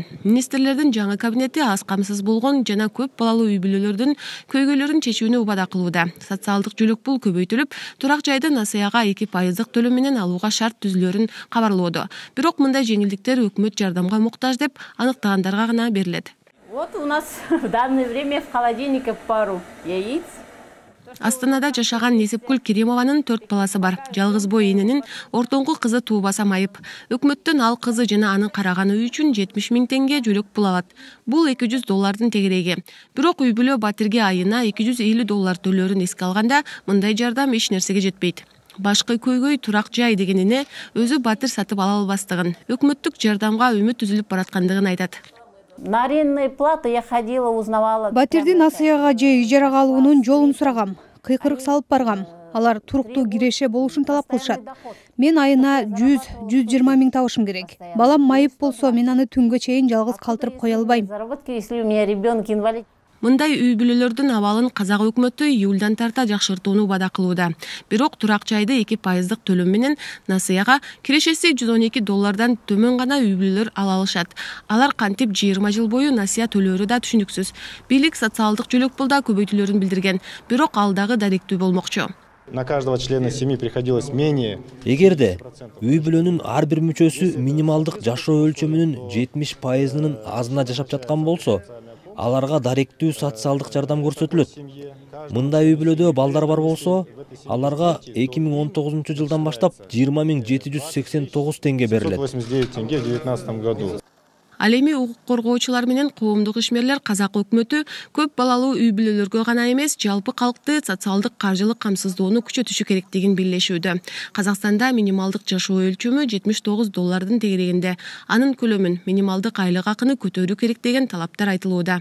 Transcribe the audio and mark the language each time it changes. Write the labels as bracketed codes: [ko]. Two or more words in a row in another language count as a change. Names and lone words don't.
[ky] Министрлердин жаңы кабинети аз камсыз болгон жана көп балалуу үй бүлөлөрдүн көйгөйлөрүн чечүүнү убада кылууда. Социалдык жөлөк пул көбөйтүлүп, турак жайды насыяга 2% төлөм менен алууга шарт түзүлөрүн кабарлоодо. Бирок мындай жеңилдиктер өкмөт жардамга муктаж деп аныктагандарга гана берилет. [ru] Вот у нас в данное время в холодильнике пару яиц. [ky] Астанада жашаган Несепкүл Керимованын 4 баласы бар. Жалгыз бой эненин ортоңку кызы туубаса майып. Өкмөттөн ал кызы жана анын караганы үчүн 70 000 теңге жөлөк пул алат. Бул $200 тегереги. Бирок үй бүлө батирге айына $250 төлөөрүн эске алганда, мындай жардам эч нерсеге жетпейт. Башкы көйгөй турак жай дегенине өзү батир сатып ала албастыгын, өкмөттүк жардамга үмүт үзүлүп бараткандыгын айтат. [ru] На арендные платы я ходила, узнавала. [ky] Батирди насыяга же ижарага алуунун жолун сурагам, кыйкырык салып баргам. Алар туруктуу киреше болушун талап кылышат. Мен айына 100-120 000 табышым керек. Балам майып болсо, мен аны түнгө чейин жалгыз калтырып кое албайм. [ru] Заработки, если у меня ребенок инвалид. [ky] Мындай үй бүлөлөрдүн абалын казак өкмөтү июлдан тарта жакшыртууну убада кылууда. Бирок турак жайды 2% төлөм менен насыяга кирешеси $112 төмөн гана үй бүлөлөр ала алышат. Алар кантип 20 жыл бою насыя төлөөрү да түшүнүксүз. Бийлик социалдык жөлөк пулда көбөйтүлөрүн билдирген, бирок ал дагы даректүү болмокчу. [ru] На каждого члена семьи приходилось менее. [ky] Эгерде үй бүлөнүн ар бир мүчөсү минималдык жашоо өлчөмүнүн 70%-нын азына жашап жаткан болсо, аларга даректүү социалдык жардам көрсөтүлөт. Мындай үй бүлөдө балдар бар болсо, аларга 2019 жылдан баштап 20 789 теңге берилет. [ru] 189 теңге в 2019 году. [ky] Ал эми укук коргоочулар менен коомдук ишмерлер казак өкмөтү көп балалуу үй бүлөлөргө гана эмес, жалпы калкты социалдык каржылык камсыздоону күчөтүшү керектигин биллешүүдө. Казакстанда минималдык жашоо өлчөмү $79 тегерегинде. Анын көлөмүн минималдык айлык акыны көтөрүү керек деген талаптар айтылууда.